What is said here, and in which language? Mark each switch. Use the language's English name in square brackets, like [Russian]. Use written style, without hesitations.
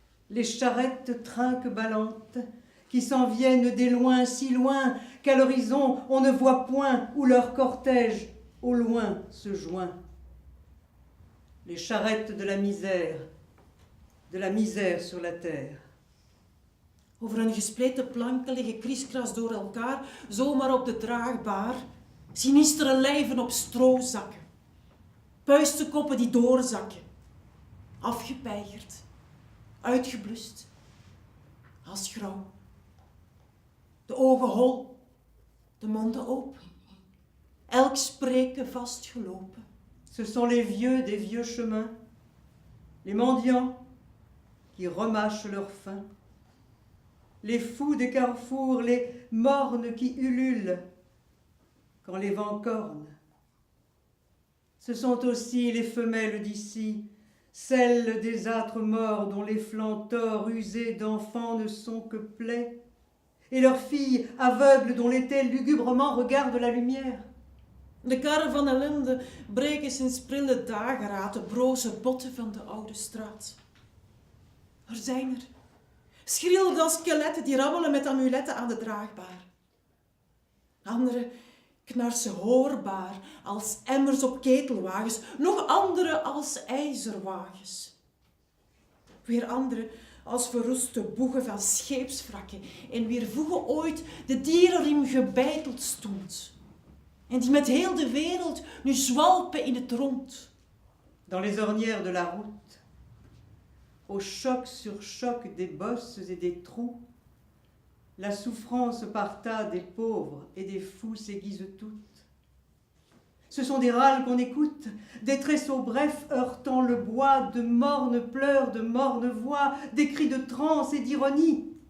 [French] Les charrettes trinques ballantes qui s'en viennent des loin si loin qu'à l'horizon on ne voit point où leur cortège au loin se joint. Les charrettes de la misère sur la terre. [Dutch] Over hun gespleten planken liggen kriskras door elkaar, zomaar op de draagbaar. Sinistere lijven op stroozakken. Puistenkoppen die doorzakken. Afgepeigerd. Uitgeblust. Als grauw. De ogen hol. De monden open. Elk spreken vastgelopen. [French] Ce sont les vieux des vieux chemins, les mendiants qui remâchent leur faim, les fous des carrefours, les mornes qui ululent quand les vents cornent. Ce sont aussi les femelles d'ici, celles des âtres morts dont les flancs torts usés d'enfants ne sont que plaies, et leurs filles aveugles dont l'été lugubrement regarde la lumière. [Dutch] De karren van ellende breken sinds prille dageraad de broze botten van de oude straat. Er zijn er. Schriel dan skeletten die rammelen met amuletten aan de draagbaar. Andere knarsen hoorbaar als emmers op ketelwagens, nog andere als ijzerwagens. Weer andere als verroeste boegen van scheepswrakken en wier voegen ooit de dierenriem gebeiteld stond. En die met heel de wereld nu zwalpen in het rond. [French] Dans les ornières de la route, au choc sur choc des bosses et des trous, la souffrance par tas des pauvres et des fous s'aiguise toute. Ce sont des râles qu'on écoute, des tresseaux brefs heurtant le bois, de mornes pleurs, de mornes voix, des cris de transe et d'ironie.